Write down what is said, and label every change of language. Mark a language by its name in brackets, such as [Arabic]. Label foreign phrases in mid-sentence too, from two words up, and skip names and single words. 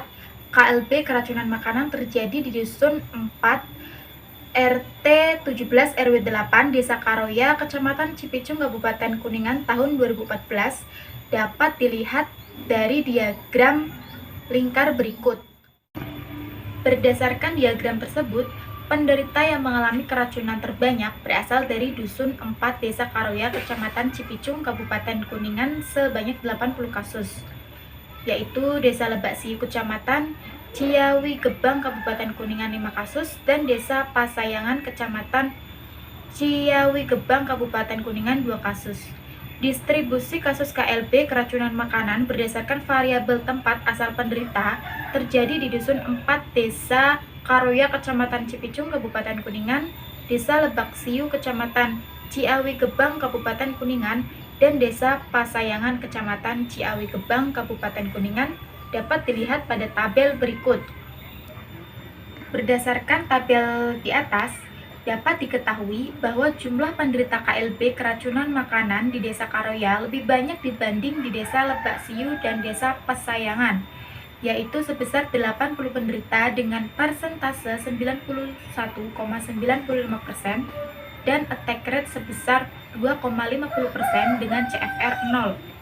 [Indonesian] KLB keracunan makanan terjadi di Dusun 4 RT 17 RW 8 Desa Karoya, Kecamatan Cipicung, Kabupaten Kuningan tahun 2014 dapat dilihat dari diagram lingkar berikut. Berdasarkan diagram tersebut, penderita yang mengalami keracunan terbanyak berasal dari Dusun 4 Desa Karoya, Kecamatan Cipicung, Kabupaten Kuningan sebanyak 80 kasus, yaitu Desa Lebak Siu, Kecamatan Ciawi Gebang, Kabupaten Kuningan 5 kasus, dan Desa Pasayangan, Kecamatan Ciawi Gebang, Kabupaten Kuningan 2 kasus. Distribusi kasus KLB keracunan makanan berdasarkan variabel tempat asal penderita terjadi di Dusun 4 Desa Karoya, Kecamatan Cipicung, Kabupaten Kuningan, Desa Lebak Siu, Kecamatan Ciawi Gebang, Kabupaten Kuningan, dan Desa Pasayangan, Kecamatan Ciawi Gebang, Kabupaten Kuningan dapat dilihat pada tabel berikut. Berdasarkan tabel di atas, dapat diketahui bahwa jumlah penderita KLB keracunan makanan di Desa Karoya lebih banyak dibanding di Desa Lebak Siu dan Desa Pasayangan, yaitu sebesar 80 penderita dengan persentase 91,95% dan attack rate sebesar 2,50% dengan CFR 0.